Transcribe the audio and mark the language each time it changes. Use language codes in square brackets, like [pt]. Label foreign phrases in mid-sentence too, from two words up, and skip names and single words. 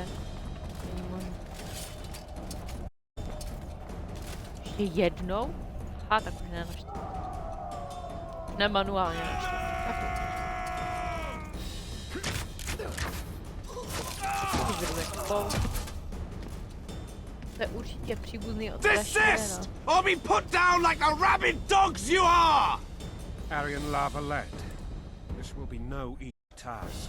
[cs] Není možné. Ještě jednou? Aha, tak už ne naštěstí. Ne manuálně naštěstí. To je určitě příbuzný od [en] Desist! Or be put down like the rabid dogs you are! Arian lava led. This will be no easy task.